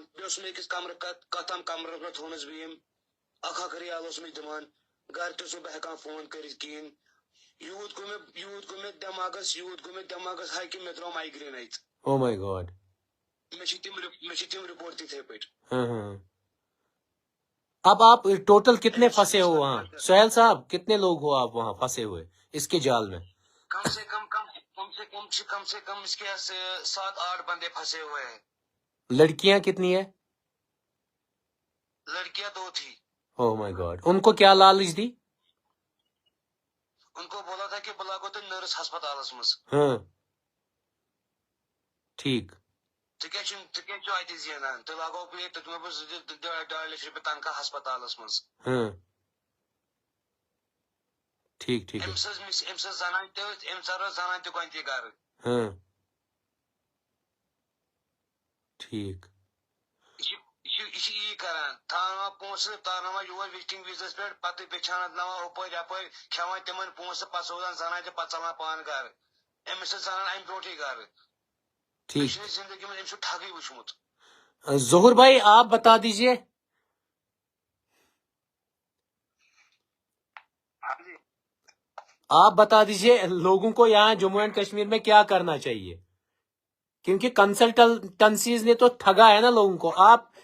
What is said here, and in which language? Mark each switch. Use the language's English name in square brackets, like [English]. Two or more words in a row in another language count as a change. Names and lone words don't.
[Kashmiri] بیٚیہِ اوس مےٚ أکِس کتھ کمرس منٛز تھوونس بہٕ یِم. اکھ رِیال اوس مےٚ دِوان. گرِ تہِ اوسُس بہٕ ہٮ۪کان فون کٔرِتھ کِہیٖنۍ. یوٗت گوٚو مےٚ دٮ۪ماغس ہاے کہِ مےٚ درٛاو مایگرین اَتہِ. [English] Oh my God. [Kashmiri] مےٚ چھِ تِم رِپورٹ تِتھے پٲٹھۍ. [Urdu] اب آپ ٹوٹل کتنے پھنسے ہو وہاں سہیل صاحب, کتنے لوگ ہو آپ وہاں پھنسے ہوئے اس کے جال میں؟ کم سے کم اس کے 7-8 بندے پھنسے ہوئے ہیں. لڑکیاں کتنی ہے؟ لڑکیاں 2 تھی. [English] Oh my God. [Urdu] ان کو کیا لالچ دی؟ ان کو بولا تھا کہ [Kashmiri] بلاگو تو نرس ہسپتالس مز. [Urdu] ٹھیک. [Kashmiri] ژٕ اَتہِ زینان تہٕ لاگو بہٕ دِمو بہٕ 2.5 لچھ رۄپیہِ تنخواہ ہسپتالس منٛز. [Urdu] ٹھیک ٹھیک. [Kashmiri] أمِس ٲس زنان تٔتھۍ, أمۍ ژاروو زنان تہِ گۄڈنِچہِ گرٕ. [Urdu] ٹھیک. [Kashmiri] یہِ چھِ یی کران, تھاوناوان پونٛسہٕ تارناوان یور وِزٹنگ ویٖزاہس پٮ۪ٹھ, پتہٕ بیٚچھان ناوان ہُپٲرۍ یپٲرۍ, کھٮ۪وان تِمن پونٛسہٕ, پتہٕ سوزان زنان تہِ, پتہٕ ژلان پانہٕ گرٕ. أمِس ٲس زنان امہِ برونٛٹھٕے گرٕ. [Urdu] ٹھیک. [Kashmiri] زندگی منٛز أمۍ چھُ ٹھگٕے وٕچھمُت. [Urdu] ظہور بھائی آپ بتا دیجئے. آپ بتا دیجئے لوگوں کو یہاں جموں اینڈ کشمیر میں کیا کرنا چاہیے، کیونکہ کنسلٹنسیز نے تو ٹھگا ہے نا لوگوں کو. آپ